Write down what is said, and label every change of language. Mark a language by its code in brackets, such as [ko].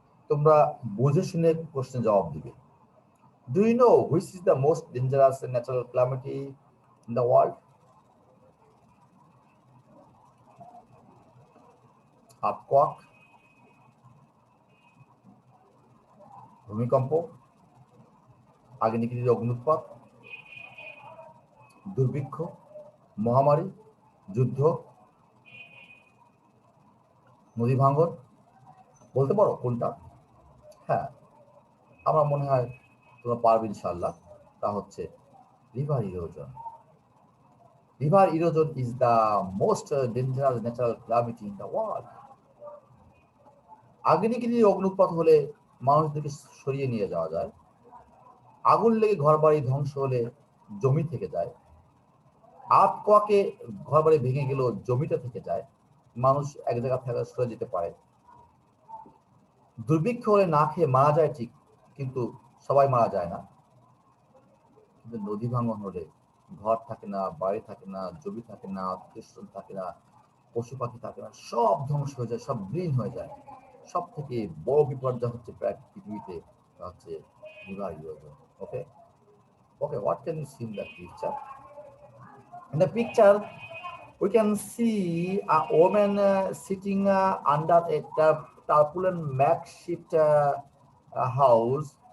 [bn] তোমরা বুঝে শুনে কোশ্চেন জবাব দিবে। [en] Do you know which is the most dangerous natural calamity in the world? [bn] Earthquake, ভূমিকম্প, আগ্নেয়গিরির অগ্নুৎপাত, দুর্ভিক্ষ, মহামারী, যুদ্ধ, নদী ভাঙন। বলতে পারো কোনটা? হ্যাঁ, আমার মনে হয় তোমরা পারবে ইনশাআল্লাহ। তা হচ্ছে river erosion. [en] River erosion is the most dangerous natural calamity in the world. [bn] আগ্নেয়গিরির অগ্নুৎপাত হলে মানুষদেরকে সরিয়ে নিয়ে যাওয়া যায়। আগুন লেগে ঘরবাড়ি ধ্বংস হলে জমি থেকে যায়। আর্থকোয়াকে ঘরবাড়ি ভেঙে গেলেও জমিটা থেকে যায়, মানুষ এক জায়গা থেকে সরে যেতে পারে। দুর্ভিক্ষ হলে না খেয়ে মারা যায় ঠিক, কিন্তু সবাই মারা যায় না। কিন্তু নদী ভাঙন হলে ঘর থাকে না, বাড়ি থাকে না, জমি থাকে না, আত্মীয় থাকে না, পশু পাখি থাকে না, সব ধ্বংস হয়ে যায়, সব বিলীন হয়ে যায়। সব থেকে বড় বিপর্যয় হচ্ছে প্রায় পৃথিবীতে, হচ্ছে river erosion. [en] Okay, okay, what can you see in that picture? In the picture, we can see a woman sitting under a tarpaulin makeshift house.